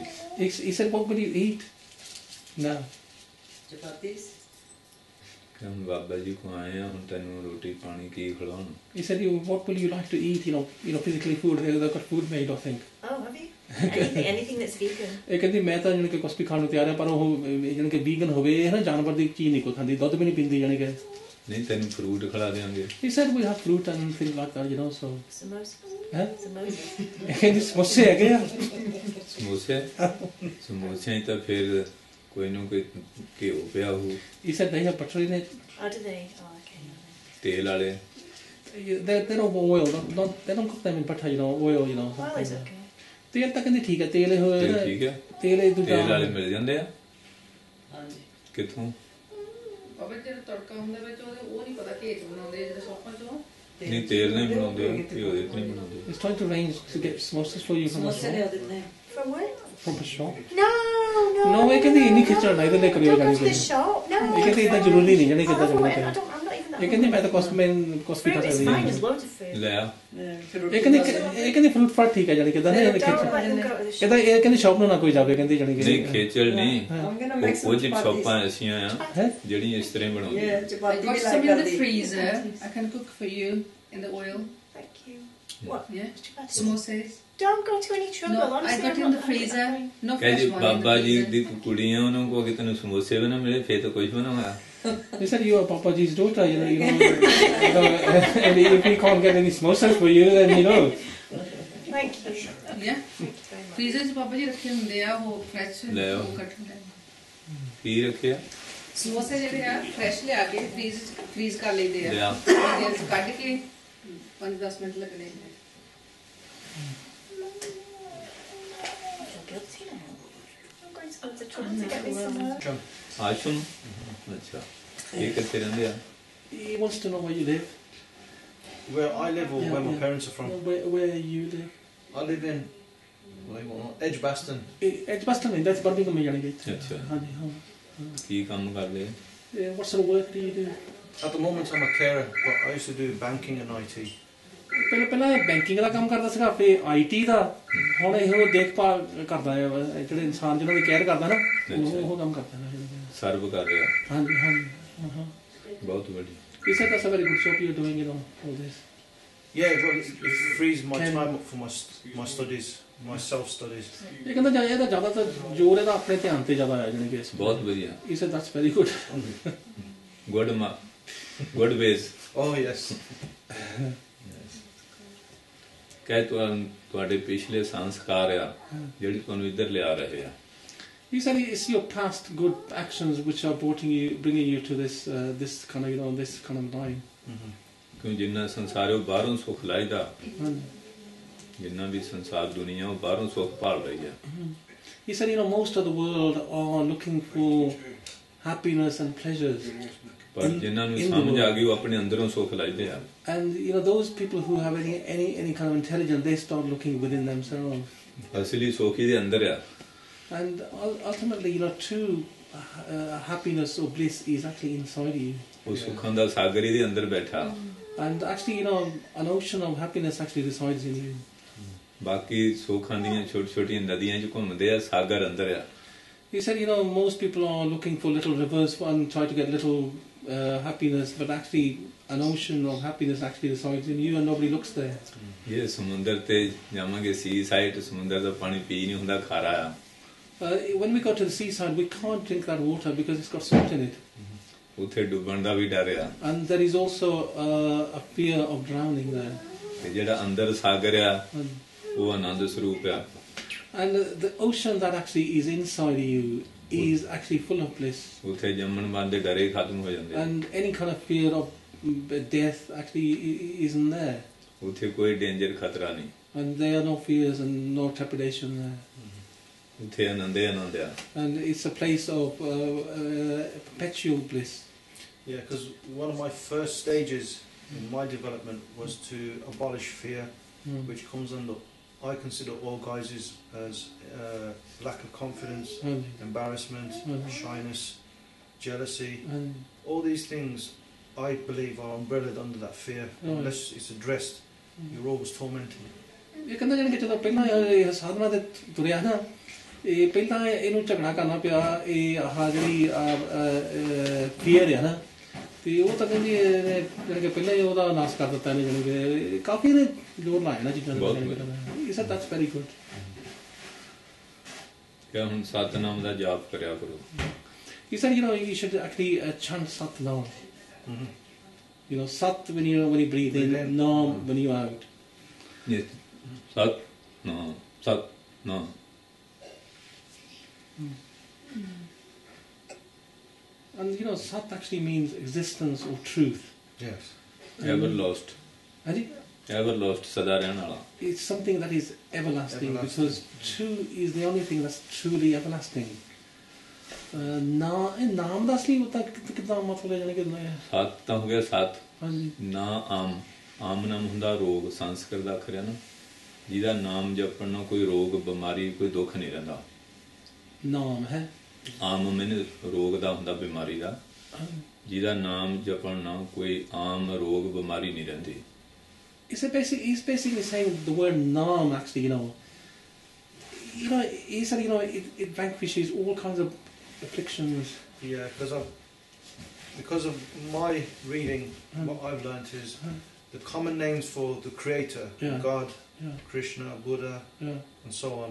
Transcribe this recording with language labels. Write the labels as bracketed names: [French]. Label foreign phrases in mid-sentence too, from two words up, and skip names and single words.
[English] He said, what will you eat? No. Chapatis. [Punjabi] ਕਿ ਹੁਣ ਬਾਬਾ ਜੀ ਕੋ ਆਏ ਆ, ਹੁਣ ਤੈਨੂੰ ਰੋਟੀ ਪਾਣੀ ਕੀ ਖਿਲਾਉਣ? [English] He said, what will you like to eat? Physically food. They've got food made, I think. Oh, have you? Anything that's vegan? [Punjabi] ਇਹ ਕਹਿੰਦੀ ਮੈਂ ਤਾਂ ਜਾਣੀ ਕਿ ਕੁਛ ਵੀ ਖਾਣ ਨੂੰ ਤਿਆਰ ਆ, ਪਰ ਉਹ ਜਾਣੀ ਕਿ ਵੀਗਨ ਹੋਵੇ, ਇਹ ਨਾ ਜਾਨਵਰ ਦੀ ਚੀਜ਼ ਨਹੀਂ ਕੋਈ ਖਾਂਦੀ, ਦੁੱਧ ਵੀ ਨਹੀਂ ਪੀਂਦੀ ਜਾਣੀ ਕਿ। ਨਹੀਂ ਤੈਨੂੰ ਫਰੂਟ ਖਿਲਾ ਦੇਵਾਂਗੇ। [English] He said we have fruit and things like that, so. Samosas? [Punjabi] ਹੈਂ? [English] Samosas? [Punjabi] ਇਹ ਕਹਿੰਦੀ ਸਮੋਸੇ ਹੈਗੇ ਆ। ਸਮੋਸੇ? ਸਮੋਸਿਆਂ 'ਚ ਤਾਂ ਫਿਰ ਕੋਈ ਨਾ ਕੋਈ ਘਿਓ ਪਿਆ ਹੋਊ। [English] He said they have butter in it. Oh, do they? Oh, okay. [Punjabi] ਤੇਲ ਵਾਲੇ? [English] They're not oil. They don't cook them in butter, oil, Well, it's okay. [Punjabi] ਤੇਲ ਤਾਂ ਕਹਿੰਦੀ ਠੀਕ ਹੈ, ਤੇਲ ਇਹ ਹੋਇਆ ਨਾ। ਠੀਕ ਹੈ। ਤੇਲ ਇਹ ਦੂਜਾ। ਤੇਲ ਵਾਲੇ ਮਿਲ ਜਾਂਦੇ ਆ? ਹਾਂਜੀ। ਕਿੱਥੋਂ? ਬਾਬਾ ਜਿਹੜਾ ਤੜਕਾ ਹੁੰਦਾ ਵਿੱਚ ਉਹ ਨਹੀਂ ਪਤਾ ਘੇਟ ਬਣਾਉਂਦੇ ਜਿਹੜੇ ਸੌਪਾਂ ਚੋਂ। ਨਹੀਂ ਤੇਲ ਨਹੀਂ ਬਣਾਉਂਦੇ, ਘਿਓ ਦੇ ਨਹੀਂ ਬਣਾਉਂਦੇ। [English] He's trying to arrange to get samosas for you from a [Punjabi] ਸਮੋਸੇ ਲਿਆ [English] shop. [Punjabi] ਦਿੰਦੇ। [English] From where? From a shop. No, no. No, [Punjabi] ਇਹ ਕਹਿੰਦੀ ਇੰਨੀ ਖਿਚੜ ਨਾ ਇਹਦੇ ਲਈ ਕਰਿਓ [English] Don't [Punjabi] ਜਾਣੀ [English] go to the [Punjabi] ਕਿ। [English] shop. No. [Punjabi] ਇਹ ਕਹਿੰਦੀ ਇਦਾਂ ਜ਼ਰੂਰੀ ਨਹੀਂ ਜਾਣੀ ਕਿੱਦਾਂ [English] I'm [Punjabi] ਜਾਣੀ [English] not [Punjabi] ਕਿ। [English] even that. [Punjabi] ਇਹ ਕਹਿੰਦੀ ਮੈਂ ਤਾਂ ਕੁਛ ਵੀ ਖਾ [English] Fruit is [Punjabi] ਸਕਦੀ [English] fine. [Punjabi] ਹਾਂ। [English] There's loads of fruit. [Punjabi] ਲੈ ਆ। ਇਹ ਕਹਿੰਦੀ ਫਰੂਟ ਫਾਟ ਠੀਕ ਹੈ ਜਾਣੀ ਕਿਦਾਂ ਨਾ ਇਹਨੇ [English] Don't [Punjabi] ਖਿਚੜ। [English] let them go to the shop. [Punjabi] ਕਹਿੰਦਾ ਇਹ ਕਹਿੰਦੀ ਸ਼ਾਪ ਨੂੰ ਨਾ ਕੋਈ ਜਾਵੇ, ਕਹਿੰਦੀ ਜਾਣੀ ਕਿ। ਨਹੀਂ ਖੇਚਲ ਨਹੀਂ, [English] I'm gonna [Punjabi] ਉਹ [English] make some [Punjabi] ਕੁਝ ਸ਼ੌਪਾਂ [English] chapatis. [Punjabi] ਐਸੀਆਂ ਆ ਹੈ ਜਿਹੜੀਆਂ ਇਸ ਤਰ੍ਹਾਂ ਬਣਾਉਂਦੀਆਂ। [English] Yeah, I chapati got [Punjabi] ਵੀ [English] some like in the that. freezer. I can cook for you in the oil. Thank you. What? Yeah. Chapatis? Samosas. Don't go to any trouble. No, I Honestly, got I'm in not- the freezer. No [Punjabi] ਕਹੇ [English] fresh [Punjabi] ਜੀ [English] one in [Punjabi] ਬਾਬਾ [English] the [Punjabi] ਜੀ [English] freezer. [Punjabi] ਦੀ ਕੁੜੀਆਂ ਉਹਨਾਂ ਕੋ ਕਿ ਤੈਨੂੰ ਸਮੋਸੇ ਵੀ ਨਾ ਮਿਲੇ ਫੇਰ ਤਾਂ ਕੁਝ ਵੀ ਨਾ ਹੋਇਆ। [English] They said you are Papa Ji's daughter, and if we can't get any samosas for you, then Thank you. Yeah. Thank you very much. [Punjabi] Freezer 'ਚ ਪਾਪਾ ਜੀ ਰੱਖੇ ਹੁੰਦੇ ਆ ਉਹ fresh ਲੈ ਆਓ। ਉਹ ਕੱਟ ਹੁੰਦੇ ਆ। ਕੀ ਰੱਖਿਆ? ਸਮੋਸੇ ਜਿਹੜੇ ਆ fresh ਲਿਆ ਕੇ freeze ਕਰ ਲਈਦੇ ਆ। ਲਿਆ। ਉਹਦੇ ਵਿੱਚ ਕੱਢ ਕੇ 5-10 ਮਿੰਟ ਲੱਗਣੇ ਨੇ। [English] I feel guilty now. I'm going to go to trouble to get me somewhere. [Punjabi] ਆਸ਼ਰਮ? ਅੱਛਾ। ਇਹ ਕਿੱਥੇ ਰਹਿੰਦੇ ਆ? [English] he wants to know where you live. Where I live or where my parents are from? Where you live. I live in Edgbaston. Edgbaston, that's Birmingham, [Punjabi] ਜਾਣੀ ਕਿ। ਅੱਛਾ। ਹਾਂਜੀ ਹਾਂ। ਕੀ ਕੰਮ ਕਰਦੇ? [English] What sort of work do you do? At the moment I'm a carer, but I used to do banking and IT. [Punjabi] ਪਹਿਲਾਂ ਬੈਂਕਿੰਗ ਦਾ ਕੰਮ ਕਰਦਾ ਸੀਗਾ, ਫਿਰ ਆਈਟੀ ਦਾ। ਹੁਣ ਇਹੋ ਦੇਖਭਾਲ ਕਰਦਾ ਹੈ, ਜਿਹੜੇ ਇਨਸਾਨ ਜਿਹਨਾਂ ਦੀ ਕੇਅਰ ਕਰਦਾ ਨਾ, ਉਹ ਕੰਮ ਕਰਦਾ ਨਾ। ਸਰਵ ਕਰ ਰਿਹਾ। ਹਾਂਜੀ ਹਾਂਜੀ ਹਾਂ। ਬਹੁਤ ਵਧੀਆ। [English] He said that's a very good job you're doing, all this. Yeah, well, it frees my time up for my studies, my self-studies. [Punjabi] ਇਹ ਕਹਿੰਦਾ ਇਹਦਾ ਜ਼ਿਆਦਾਤਰ ਜ਼ੋਰ ਇਹਦਾ ਆਪਣੇ ਧਿਆਨ ਤੇ ਜ਼ਿਆਦਾ ਆਇਆ ਜਾਣੀ ਕਿ। ਬਹੁਤ ਵਧੀਆ। [English] He said that's very good. good ways. Oh yes. [Punjabi] ਕਹਿ ਤੁਹਾਡੇ ਪਿਛਲੇ ਸੰਸਕਾਰ ਆ ਜਿਹੜੀ ਤੁਹਾਨੂੰ ਇੱਧਰ ਲਿਆ ਰਹੇ ਆ। [English] He said it's your past good actions which are bringing you to this kind of line. [Punjabi] ਕਿਉਂ ਜਿੰਨਾ ਸੰਸਾਰ ਉਹ ਬਾਹਰੋਂ ਸੁੱਖ ਲਾਇਦਾ, ਹਾਂਜੀ। ਜਿੰਨਾ ਵੀ ਸੰਸਾਰ ਦੁਨੀਆ ਉਹ ਬਾਹਰੋਂ ਸੁੱਖ ਭਾਲ ਰਹੀ ਆ। [English] He said, most of the world are looking for happiness and pleasures. [Punjabi] ਪਰ ਜਿਨ੍ਹਾਂ ਨੂੰ ਸਮਝ ਆ ਗਈ ਉਹ ਆਪਣੇ ਅੰਦਰੋਂ ਸੁੱਖ ਲਾਇਦੇ ਆ। [English] And those people who have any kind of intelligence, they start looking within themselves. [Punjabi] ਅਸਲੀ ਸੁੱਖ ਇਹਦੇ ਅੰਦਰ ਆ। [English] And ultimately, true happiness or bliss is actually inside you. [Punjabi] ਉਹ ਸੁੱਖਾਂ ਦਾ ਸਾਗਰ ਇਹਦੇ ਅੰਦਰ ਬੈਠਾ। [English] And actually, an ocean of happiness actually resides in you. [Punjabi] ਬਾਕੀ ਸੁੱਖਾਂ ਦੀਆਂ ਛੋਟੀ-ਛੋਟੀਆਂ ਨਦੀਆਂ 'ਚ ਘੁੰਮਦੇ ਆ, ਸਾਗਰ ਅੰਦਰ ਆ। [English] He said, most people are looking for little rivers and try to get little happiness, but actually an ocean of happiness actually resides in you and nobody looks there. [Punjabi] ਇਹ ਸਮੁੰਦਰ ਤੇ ਜਾਵਾਂਗੇ, [English] sea side, [Punjabi] ਸਮੁੰਦਰ ਦਾ ਪਾਣੀ ਪੀ ਨਹੀਂ ਹੁੰਦਾ, ਖਾਰਾ ਆ। [English] When we go to the seaside, we can't drink that water because it's got salt in it. [Punjabi] ਉੱਥੇ ਡੁੱਬਣ ਦਾ ਵੀ ਡਰ ਆ। [English] And there is also a fear of drowning there. [Punjabi] ਤੇ ਜਿਹੜਾ ਅੰਦਰ ਸਾਗਰ ਆ ਉਹ ਆਨੰਦ ਸਰੂਪ ਆ। [English] And the ocean that actually is inside you is actually full of bliss. [Punjabi] ਉੱਥੇ ਜੰਮਣ ਮਰਨ ਦੇ ਡਰੇ ਖਤਮ ਹੋ ਜਾਂਦੇ। [English] And any kind of fear of death actually isn't there. [Punjabi] ਉੱਥੇ ਕੋਈ ਡੇਂਜਰ ਖਤਰਾ ਨਹੀਂ। [English] And there are no fears and no trepidation there. [Punjabi] ਉੱਥੇ ਆਨੰਦ ਹੀ ਆਨੰਦ ਆ। [English] And it's a place of perpetual bliss. Yeah, because one of my first stages in my development was to abolish fear, which comes under, I consider all guises as lack of confidence, embarrassment, shyness, jealousy. All these things I believe are umbrellaed under that fear. Unless it's addressed, you're always tormented. [Punjabi] ਇਹ ਕਹਿੰਦਾ ਜਾਣੀ ਕਿ ਜਦੋਂ ਪਹਿਲਾਂ ਇਹ ਸਾਧਨਾ ਤੇ ਤੁਰਿਆ ਨਾ, ਇਹ ਪਹਿਲਾਂ ਇਹਨੂੰ ਝਗੜਾ ਕਰਨਾ ਪਿਆ ਇਹ ਆਹ ਜਿਹੜੀ ਫੀਅਰ ਆ ਨਾ, ਤੇ ਉਹ ਤਾਂ ਕਹਿੰਦੀ ਜਾਣੀ ਕਿ ਪਹਿਲਾਂ ਹੀ ਉਹਦਾ ਨਾਸ਼ ਕਰ ਦਿੱਤਾ ਇਹਨੇ, ਜਾਣੀ ਕਿ ਕਾਫੀ ਇਹਨੇ ਜ਼ੋਰ ਲਾਇਆ ਨਾ ਚੀਜ਼ਾਂ ਦਾ। ਇਹ ਸਭ [English] that's very good. [Punjabi] ਕਿ ਹੁਣ ਸਤਨਾਮ ਦਾ ਜਾਪ ਕਰਿਆ ਕਰੋ। [English] He said, you should actually chant Satnam. Sat when you breathe in, Nam when you out. Yes. Sat, Nam, Sat, Nam. And Sat actually means existence or truth. Yes. Ever lost. Ever lost, [Hindi] सदा रहने वाला. [English] It's something that is everlasting, because true is the only thing that's truly everlasting. [Punjabi] ਨਾਮ ਦਾ ਅਸਲੀ ਉਹਦਾ ਕਿੱਦਾਂ ਮਤਲਬ ਹੈ, ਜਾਨੀ ਕਿ ਸਤ ਤਾਂ ਹੋ ਗਿਆ ਸਤ। ਨਾ ਆਮ ਨਾਮ ਹੁੰਦਾ ਰੋਗ, ਸੰਸਕ੍ਰਿਤ ਦਾ ਅੱਖਰ ਹੈ ਨਾ, ਜਿਹਦਾ ਨਾਮ ਜਪਣ ਨਾਲ ਕੋਈ ਰੋਗ ਬਿਮਾਰੀ ਕੋਈ ਦੁੱਖ ਨਹੀਂ ਰਹਿੰਦਾ। ਨਾਮ ਹੈ ਆਮ ਮੈਨੂੰ ਰੋਗ ਦਾ ਹੁੰਦਾ, ਬਿਮਾਰੀ ਦਾ, ਜਿਹਦਾ ਨਾਮ ਜਪਣ ਨਾਲ ਕੋਈ ਆਮ ਰੋਗ ਬਿਮਾਰੀ ਨਹੀਂ ਰਹਿੰਦੀ। [English] He's basically saying the word naam actually, he said, it vanquishes all kinds of afflictions. Yeah, because of my reading, what I've learnt is the common names for the Creator, God, Krishna, Buddha, and so on.